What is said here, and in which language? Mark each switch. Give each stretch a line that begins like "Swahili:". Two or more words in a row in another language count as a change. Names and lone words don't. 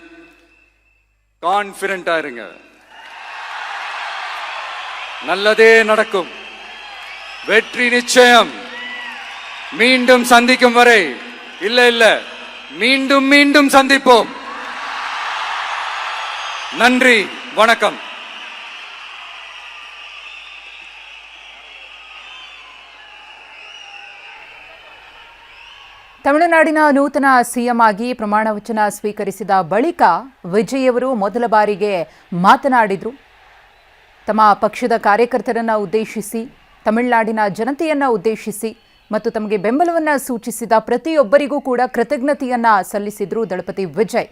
Tamil: கான்பிடண்டா இருங்க, நல்லதே நடக்கும், வெற்றி நிச்சயம். மீண்டும் சந்திக்கும் வரை இல்ல மீண்டும் மீண்டும் சந்திப்போம். நன்றி, வணக்கம்.
Kannada: ತಮಿಳುನಾಡಿನ ನೂತನ ಸಿಎಂ ಆಗಿ ಪ್ರಮಾಣ ವಚನ ಸ್ವೀಕರಿಸಿದ ಬಳಿಕ ವಿಜಯ್ ಅವರು ಮೊದಲ ಬಾರಿಗೆ ಮಾತನಾಡಿದರು. ತಮ್ಮ ಪಕ್ಷದ ಕಾರ್ಯಕರ್ತರನ್ನು ಉದ್ದೇಶಿಸಿ, ತಮಿಳುನಾಡಿನ ಜನತೆಯನ್ನು ಉದ್ದೇಶಿಸಿ ಮತ್ತು ತಮಗೆ ಬೆಂಬಲವನ್ನು ಸೂಚಿಸಿದ ಪ್ರತಿಯೊಬ್ಬರಿಗೂ ಕೂಡ ಕೃತಜ್ಞತೆಯನ್ನು ಸಲ್ಲಿಸಿದರು ದಳಪತಿ ವಿಜಯ್.